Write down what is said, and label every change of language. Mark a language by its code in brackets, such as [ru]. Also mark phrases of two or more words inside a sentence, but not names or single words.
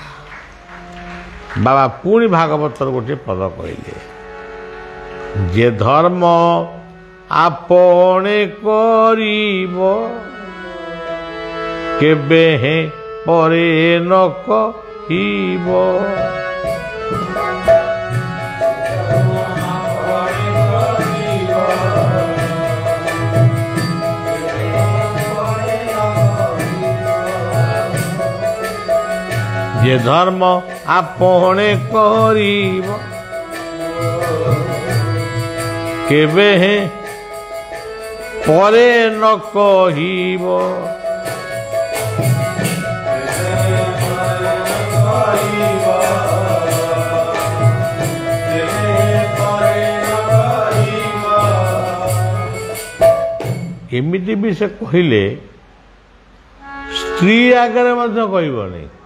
[or] ବାବା ପୁଣି ଭାଗବତର ଗୋଟିଏ ପଦ କହିଲେ, ଯେ ଧର୍ମ ଆପଣେ କରିବ କେବେ ହେଁ ପରେ ନ କହିବ। ଯେ ଧର୍ମ ଆପଣେ କରିବ କେବେ ହେଁ ପରେ ନ କହିବ। ଏମିତି ବି ସେ କହିଲେ ସ୍ତ୍ରୀ ଆଗରେ ମଧ୍ୟ କହିବନି।